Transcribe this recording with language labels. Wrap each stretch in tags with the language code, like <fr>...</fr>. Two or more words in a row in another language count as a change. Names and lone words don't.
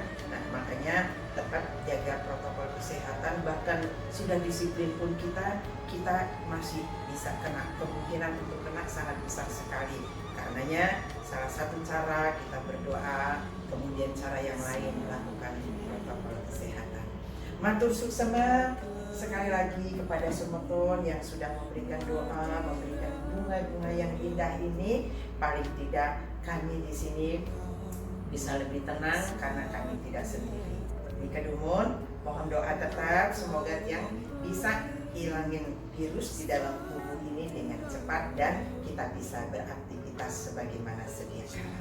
<id>Nah, makanya tetap jaga protokol kesehatan, bahkan sudah disiplin pun kita masih bisa kena, kemungkinan untuk kena sangat besar sekali. Karenanya salah satu cara kita berdoa, kemudian cara yang lain melakukan protokol kesehatan.</id> <ban>Matur suksema</ban> <id>sekali lagi kepada semeton yang sudah memberikan doa, memberikan bunga-bunga yang indah ini. Paling tidak kami di sini bisa lebih tenang karena kami tidak sendiri. Nikadumun, mohon doa tetap semoga yang bisa hilangin virus di dalam tubuh ini dengan cepat dan kita bisa beraktivitas sebagaimana sedia kala.</id>